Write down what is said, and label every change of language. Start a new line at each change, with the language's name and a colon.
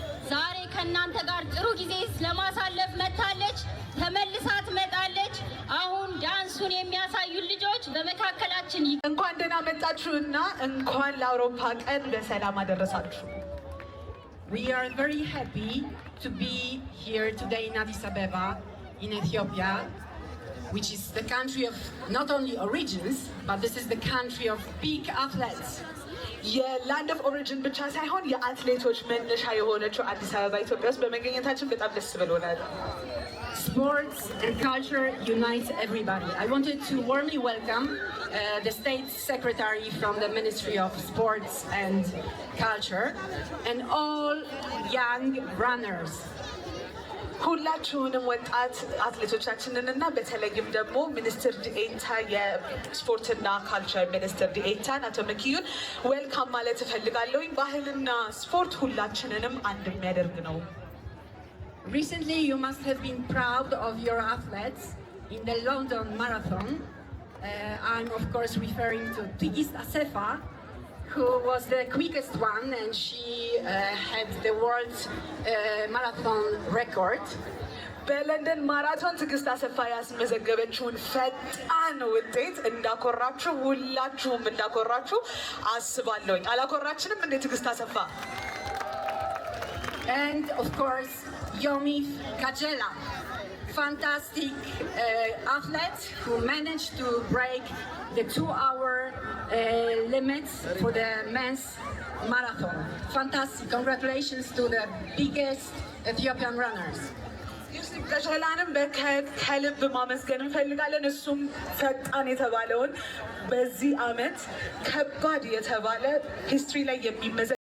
Amharic: ዛሬ ከእናንተ ጋር ጥሩ ጊዜ ለማሳለፍ መታለች። ተመልሳ ትመጣለች። አሁን ዳንሱን የሚያሳዩን ልጆች በመካከላችን እንኳን ደህና መጣችሁና እንኳን ለአውሮፓ ቀን በሰላም አደረሳችሁ።
English: We are very happy to be here today in Addis Ababa in Ethiopia, which is the country of not only origins, but this is the country of big athletes.
Amharic: የላንድ ኦፍ ኦሪጂን ብቻ ሳይሆን የአትሌቶች መነሻ የሆነችው አዲስ አበባ ኢትዮጵያ ውስጥ በመገኘታችን በጣም ደስ ብሎናል።
English: Sports and culture unite everybody. I wanted to warmly welcome the State Secretary from the Ministry of Sports and Culture and all young runners.
Amharic: ሁላችሁንም ወጣት አትሌቶቻችንን እና በተለይም ደግሞ ሚኒስትር ዲኤታ የስፖርትና ካልቸር ሚኒስትር ዲኤታን አቶ መኪዩን ዌልካም ማለት እፈልጋለሁኝ። ባህልና ስፖርት ሁላችንንም አንድ የሚያደርግ ነው።
English: Recently, you must have been proud of your athletes in the London Marathon. I'm of course referring to Tigist Assefa, who was the quickest one, and she had the world marathon record.
Amharic: በለንደን ማራቶን ትዕግስት አሰፋ ያስመዘገበችውን ፈጣን ውጤት እንዳኮራችሁ ሁላችሁም እንዳኮራችሁ አስባለሁኝ። አላኮራችንም እንዴ ትዕግስት አሰፋ?
English: And of course, Yomif Kajela, fantastic athlete who managed to break the 2-hour limits for the men's marathon. Fantastic. Congratulations to the biggest Ethiopian runners.
Amharic: ዮሴፍ ከሸላንም ከልብ ማመስገን እንፈልጋለን። እሱም ፈጣን የተባለውን በዚህ አመት ከባድ የተባለ ሂስትሪ ላይ የሚመዘ